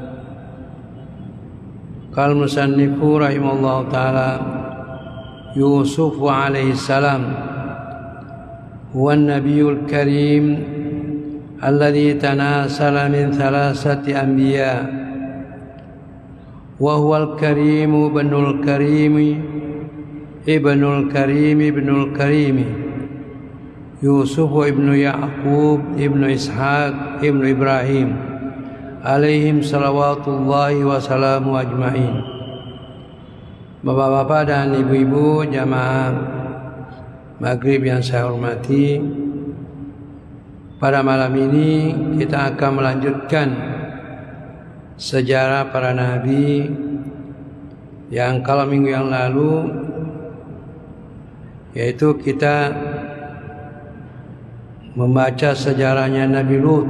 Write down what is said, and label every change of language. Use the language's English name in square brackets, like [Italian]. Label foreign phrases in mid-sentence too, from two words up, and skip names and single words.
[Arabic] قال المصنف رحمه الله تعالى يوسف عليه السلام هو النبي الكريم الذي تناسل من ثلاثة أنبياء وهو الكريم ابن الكريم ابن الكريم ابن الكريم يوسف بن يعقوب بن إسحاق بن إبراهيم عليهم صلوات الله وسلام أجمعين. [Indonesian] Bapak-bapak dan ibu-ibu jamaah Maghrib yang saya hormati, pada malam ini kita akan melanjutkan sejarah para nabi yang kalau minggu yang lalu, yaitu kita membaca sejarahnya Nabi Lut.